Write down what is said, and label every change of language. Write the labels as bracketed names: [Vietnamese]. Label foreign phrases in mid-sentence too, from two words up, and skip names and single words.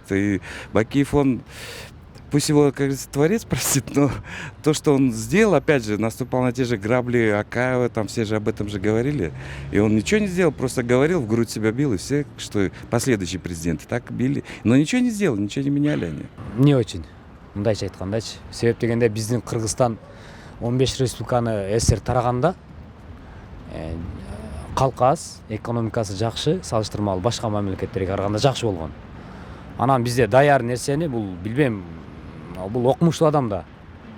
[Russian] И Бакиев, он, пусть его, как говорится, творец простит, но то, что он сделал, опять же, наступал на те же грабли Акаева, там все же об этом же говорили. И он ничего не сделал, просто говорил, в грудь себя бил, и все, что последующие президенты так били. Но ничего не сделали, ничего не меняли они. Не очень. [Kyrgyz] Мындайча айткандачы. Себеп дегенде биздин Кыргызстан 15 республиканы СССР тараганда калкы аз, экономикасы жакшы, салыштырмалуу башка мамлекеттерге караганда жакшы болгон. Анан бизде даяр нерсени, бул билбейм, бул окумуштуу адам да.